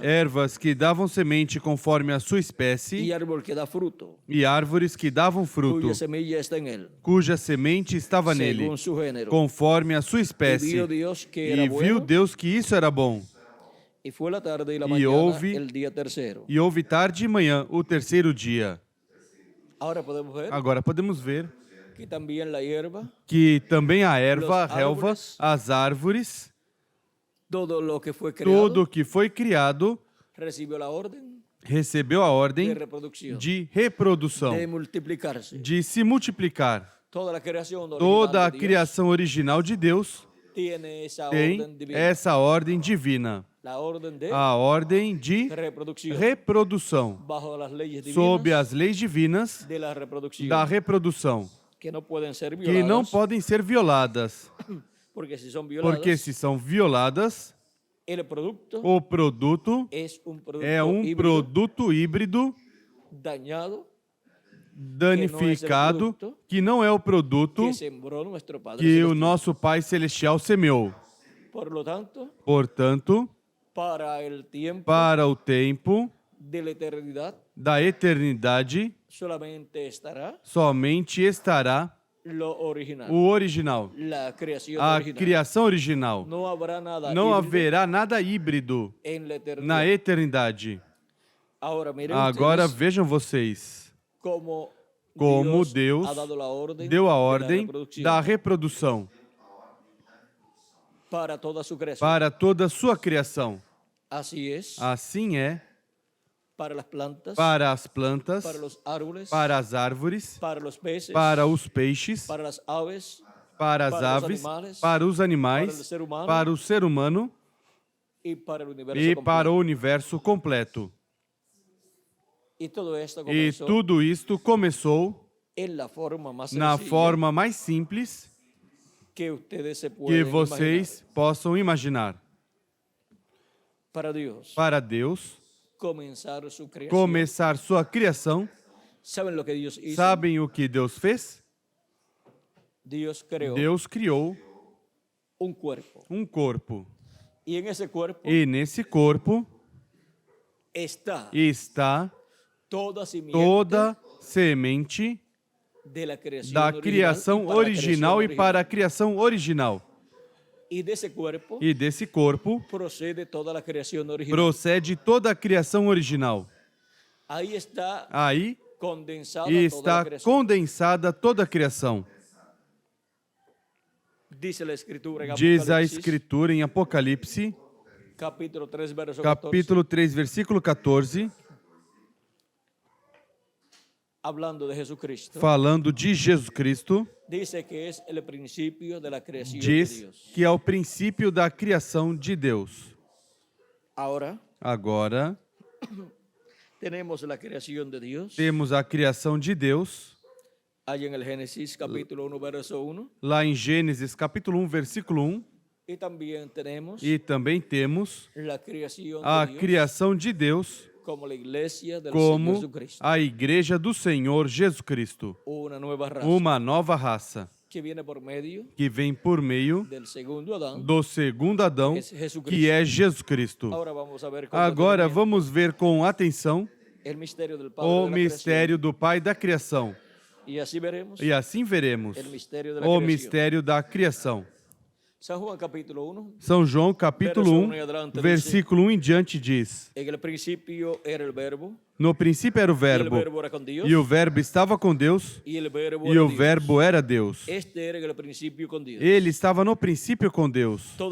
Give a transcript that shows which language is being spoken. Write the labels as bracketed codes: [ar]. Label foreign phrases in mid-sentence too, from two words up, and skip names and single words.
[pt] ervas que davam semente conforme a sua espécie, [es] y árbol que da fruto, [pt] e árvores que davam fruto, [es] cuya semilla está en él, [pt] cuja semente estava nele, [es] según su género. [pt] conforme a sua [es] Y [pt] espécie. [es] vio Dios que era [pt] E viu [es] bueno, [pt] Deus que isso era bom. [es] y fue la tarde y la Y mañana [pt] houve- [es] el día tercero. [pt] E houve tarde e manhã, o terceiro dia. [es] Ahora podemos ver [pt] Agora podemos ver [es] que también la hierba, [pt] que também a erva, a [es] Los [pt] relva, árvores, as árvores, [es] todo lo que fue creado, [pt] tudo que foi criado [es] recibió la orden [pt] recebeu a [es] de [pt] ordem [es] reproducción, [pt] de reprodução, [es] de multiplicarse. [pt] de se multiplicar. [es] Toda la creación original [pt] Toda a [es] de Dios [pt] criação original de Deus [es] tiene esa [pt] tem [es] orden divina, [pt] essa ordem divina, [es] la orden de [pt] a ordem de [es] reproducción, [pt] reprodução, [es] bajo las leyes [pt] sob [es] divinas [pt] as leis divinas [es] de la reproducción, [pt] da reprodução, [es] que no pueden ser [pt] que não [es] violadas, [pt] podem ser violadas, [es] porque si son violadas, [pt] porque se são violadas, [es] el producto [pt] o produto [es] es un producto [pt] é [es] híbrido, [pt] produto híbrido [es] dañado, [pt] danificado, que não é o produto [es] que sembró nuestro Padre [pt] que o [es] Celestial. [pt] nosso Pai Celestial semeou. [es] Por lo tanto, [pt] Portanto, [es] para el tiempo [pt] para o tempo [es] de la eternidad, [pt] da eternidade, [es] solamente estará [pt] somente estará [es] lo original, [pt] o original, [es] la creación [pt] a [es] original. [pt] criação original. [es] No habrá nada [pt] Não [es] híbrido [pt] haverá nada híbrido [es] en la eternidad. [pt] na eternidade. [es] Ahora miren [pt] Agora [es] ustedes [pt] vejam vocês [es] como [pt] Deus [es] ha dado la orden [pt] deu a [es] de la [pt] ordem [es] reproducción [pt] da reprodução [es] para toda su creación. [pt] para toda a sua criação. [es] Así es, [pt] Assim é [es] para las plantas, [pt] para as plantas, [es] para los árboles, [pt] para as árvores, [es] para los peces, [pt] para os peixes, [es] para las aves, [pt] para as para os aves, animais, para os animais, para o ser humano, para o ser humano [es] y para el universo [pt] e [es] completo. [pt] para o universo completo. [es] Y todo esto [pt] E [es] comenzó [pt] tudo isto começou [es] en la forma más [pt] na [es] sencilla [pt] forma mais simples [es] que ustedes se [pt] que [es] pueden [pt] vocês possam imaginar. [es] imaginar. Para Dios, [pt] Para Deus [es] comenzar su creación. [pt] começar sua criação, [es] ¿Saben lo que Dios hizo? [pt] sabem o que Deus fez? [es] Dios creó [pt] Deus criou [es] un cuerpo. [pt] um corpo. [es] Y en ese cuerpo [pt] E nesse corpo [es] está [pt] está [es] toda simiente [pt] toda semente [es] de la creación [pt] da [es] original [pt] criação [es] y para la [pt] original [es] creación [pt] e para a criação original. [es] Y de ese cuerpo [pt] E desse corpo [es] procede toda la creación original. [pt] procede toda a criação original. [es] Ahí está [pt] Aí [es] condensada toda [pt] está [es] la creación. [pt] condensada toda a criação. [es] Dice la escritura en [pt] Diz a [es] Apocalipsis, [pt] Escritura em Apocalipse, [es] capítulo 3, verso 14, [pt] capítulo 3, versículo 14, [es] hablando de Jesucristo, [pt] falando de Jesus Cristo, [es] dice que es el principio de la creación de [pt] diz [es] Dios. [pt] que é o princípio da criação de Deus. [es] Ahora [pt] Agora, [es] tenemos la creación de Dios, [pt] temos a criação de Deus, [es] ahí en el Génesis capítulo 1, verso 1, [pt] lá em Gênesis, capítulo 1, versículo 1, [es] y también tenemos [pt] e também temos [es] la creación [pt] a [es] de Dios [pt] criação de Deus [es] como la iglesia del Señor [pt] como [es] Jesucristo, [pt] a igreja do Senhor Jesus Cristo, [es] una nueva raza [pt] uma nova raça [es] que viene por medio [pt] que vem por meio [es] del segundo Adán, [pt] do segundo Adão, [es] que es Jesucristo. [pt] que é Jesus Cristo. [es] Ahora vamos a ver con [pt] Agora [es] detenimiento [pt] vamos ver com atenção [es] el misterio del Padre [pt] o [es] de la [pt] mistério do Pai da criação. [es] creación. Y así veremos [pt] E assim veremos [es] el misterio de la [pt] o [es] creación. [pt] mistério da criação. São João capítulo 1. São João capítulo 1, versículo 1 em diante diz: No princípio era o Verbo, e o Verbo estava com Deus, e o Verbo era Deus. Ele estava no princípio com Deus.